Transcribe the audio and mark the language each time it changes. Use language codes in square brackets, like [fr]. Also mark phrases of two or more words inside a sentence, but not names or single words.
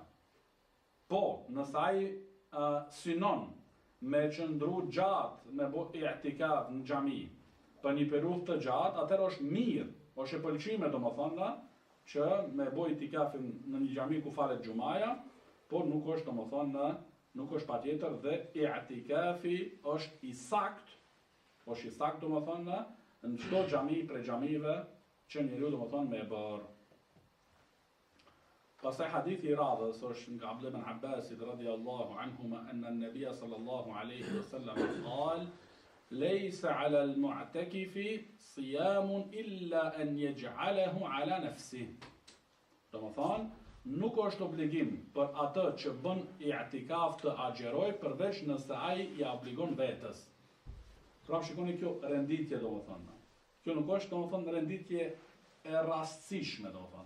[sq] Po, nëse ai synon me qëndru gjatë me bo i'tikaf në xhami për një periudhë të gjatë, atëherë është mirë, është e pëlqime domethënë që me bo i'tikafin në një xhami ku falet xumaja, por nuk është domethënë nuk është patjetër dhe i'tikafi është i sakt domethënë në çdo xhami prej xhamive që njeriu domethënë me bërë. Pastaj hadithi i radhës është nga [ar] Abdullah ibn Abbas رضي الله عنهما أن النبي صلى الله عليه وسلم قال ليس على المعتكف صيام إلا أن يجعله على نفسه. [sq] Domethënë nuk është obligim për atë që bën i'tikaf të agjeroj përveç nëse ai i obligon vetes. Pra shikoni kjo renditje domethënë. Kjo nuk është domethënë renditje e rastësishme domethënë.